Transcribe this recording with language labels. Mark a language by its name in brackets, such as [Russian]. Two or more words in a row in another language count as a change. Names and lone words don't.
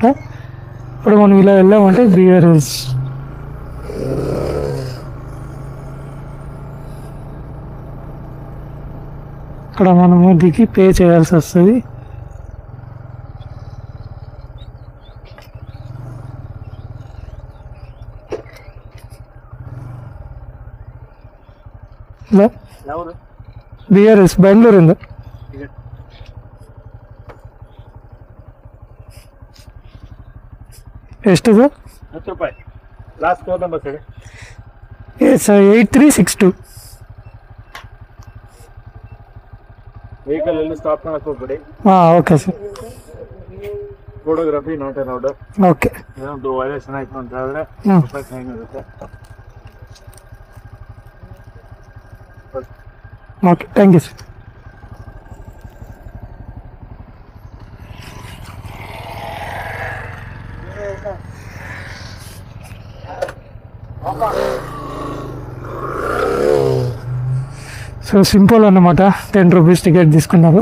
[Telugu] ఇప్పుడు మనం ఇలా వెళ్ళామంటే బిఆర్ హిల్స్. ఇక్కడ మనము దిగి పే చేయాల్సి వస్తుంది. బిఆర్ హిల్స్ బెంగళూರಿಂದ. [Kannada] ಎಷ್ಟು ಸರ್? 10 ರೂಪಾಯಿ [English] last 4 number sir. [Kannada] ಎಸ್ 8362. ವೆಹಿಕಲ್ ಎಲ್ಲಿ ಸ್ಟಾಪ್ ಮಾಡಕ್ಕೆ ಹೋಗ್ಬೇಡಿ. [English] okay sir. photography not allowed. ಓಕೆ. [Kannada] ಒಂದು ವೈಲೇಷನ್ ಆಯ್ತು ಅಂತ ಹೇಳಿದ್ರೆ ರೂಪಾಯಿ ಫೈನ್ ಇರುತ್ತೆ. [English] okay, thank you sir. so simple [Telugu] అన్నమాట. 10 [English] rupees ticket [Telugu] తీసుకున్నారు.